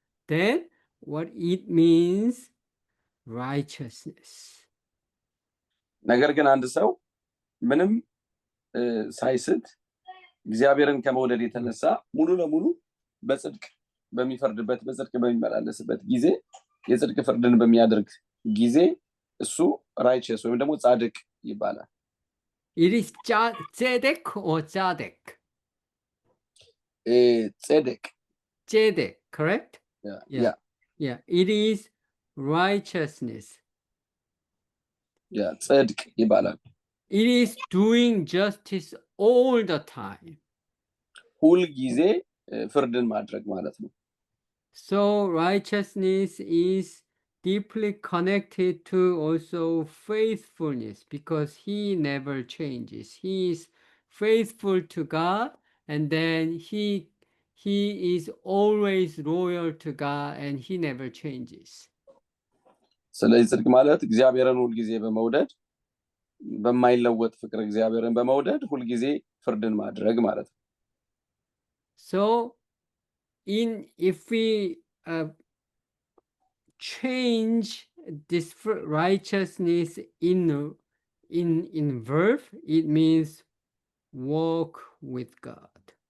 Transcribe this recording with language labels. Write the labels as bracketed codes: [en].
[en] Then what it means, righteousness. [am] ነገር ግን አንድ ሰው ምንም ሳይስት እግዚአብሔርን ከመውደድ የተነሳ ሙሉ ለሙሉ በጽድቅ በሚፈርድበት በጽድቅ በሚመላለስበት ጊዜ የጽድቅ ፍርድን በሚያደርግ ጊዜ እሱ ራይቸስ ወይም ደግሞ ጻድቅ ይባላል። [en] It is tzedek or tzadek? [am] ጼዴቅ [en] Tzedek, correct? Yeah. It is righteousness. [am] ጽድቅ ይባላል። [en] It is doing justice all the time. [am] ሁል ጊዜ ፍርድን ማድረግ ማለት ነው። [en] So righteousness is deeply connected to also faithfulness, because he never changes. He is faithful to God, and then he is always loyal to God, and he never changes. [am] ስለዚህ ጽድቅ ማለት እግዚአብሔርን ሁል ጊዜ በመውደድ በማይለወጥ ፍቅር እግዚአብሔርን በመውደድ ሁል ጊዜ ፍርድን ማድረግ ማለት ነው። [en] So if we change this righteousness in verb, it means walk with God.